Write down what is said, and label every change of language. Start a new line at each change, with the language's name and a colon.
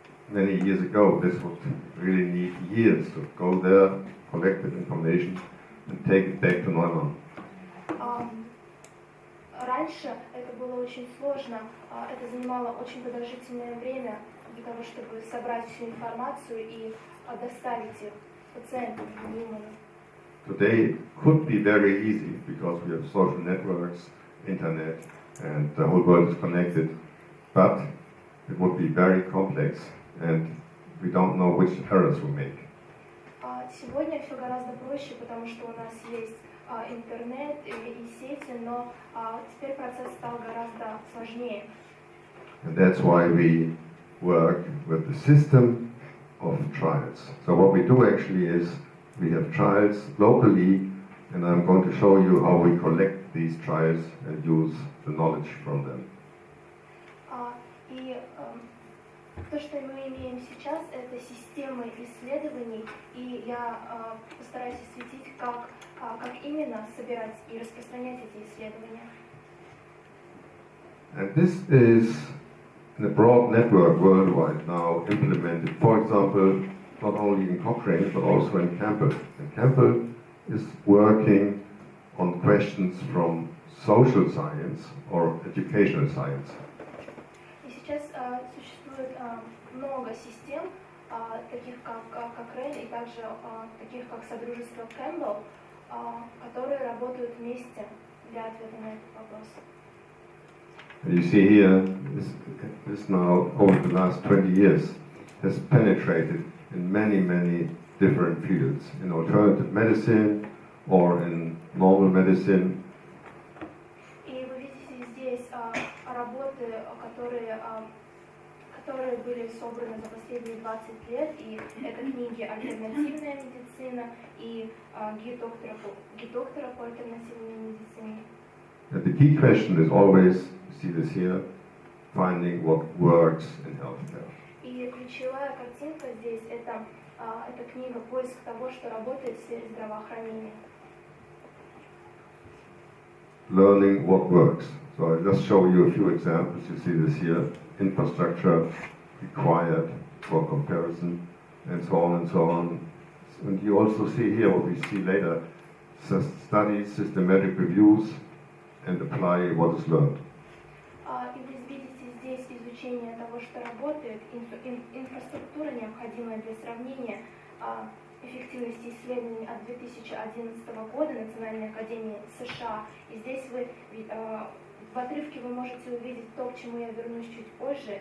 English: Many years ago, this would really need years to go there, collect that information, and take it back to Neumann.
Russian: Раньше это было очень сложно, это занимало очень продолжительное время для того, чтобы собрать всю информацию и доставить их пациентам.
English: Today could be very easy because we have social networks, internet, and the whole world is connected, but it would be very complex and we don't know which errors we make.
Russian: Сегодня все гораздо проще, потому что у нас есть интернет и сети, но теперь процесс стал гораздо сложнее.
English: And that's why we work with the system of trials. So what we do actually is we have trials locally, and I'm going to show you how we collect these trials and use the knowledge from them.
Russian: И то, что мы имеем сейчас, это системы исследований, и я постараюсь осветить, как именно собирать и распространять эти исследования.
English: And this is in a broad network worldwide now implemented, for example, not only in Cochrane, but also in Campbell. And Campbell is working on questions from social science or educational science.
Russian: И сейчас существует много систем, таких как Cochrane и также таких как Содружество Campbell, которые работают вместе для ответа на этот вопрос.
English: You see here, this now over the last 20 years has penetrated in many, many different fields, in alternative medicine or in normal medicine.
Russian: И вы видите здесь здесь работы, которые были собраны за последние 20 лет, и это книги «Альтернативная медицина» и гид доктора по альтернативной медицине.
English: And the key question is always, you see this here, finding what works in healthcare.
Russian: И ключевая картинка здесь это книга «Поиск того, что работает в сфере здравоохранения».
English: Learning what works. So I'll just show you a few examples. You see this here, infrastructure required for comparison, and so on and so on. And you also see here what we see later, studies, systematic reviews, and apply what is learned.
Russian: И вы видите здесь изучение того, что работает, инфраструктура, необходимая для сравнения эффективности исследований от 2011 года Национальной академии США. И здесь в отрывке вы можете увидеть то, к чему я вернусь чуть позже.